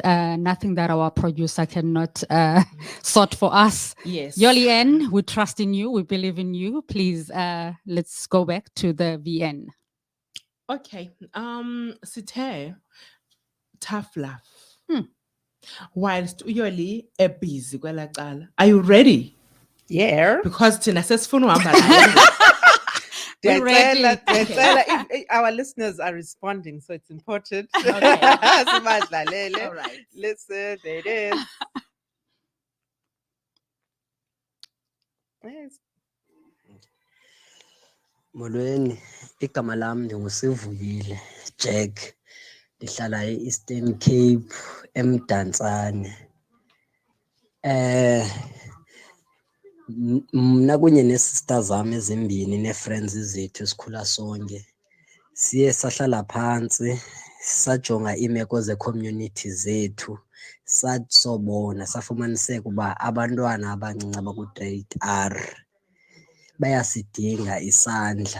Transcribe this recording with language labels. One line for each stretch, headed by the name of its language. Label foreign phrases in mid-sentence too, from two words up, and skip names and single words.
English: Nothing that our producer cannot sort for us. Yes. Yolien, we trust in you. We believe in you. Please, let's go back to the VN. Okay. Sithe, tough love. Whilst Yoli a busy
Xhosa: kwela cala.
English: Are you ready? Yeah.
Xhosa: Because thina sesifuna uhamba nawe.
English: We're ready. If our listeners are responding, so it's important. Okay. All right. Listen, there it is. Yes.
Xhosa: Molweni, igama lami ndingusivuyile Jack, ndihlala e-Eastern Cape eMdantsane. Mna kunye neesister zam ezimbini nee-friends zethu sikhula sonke, siye sahlala phantsi sajonga iimeko ze-community zethu, sobona safumaniseka uba abantwana abancinci abaku-grade R bayasidinga isandla.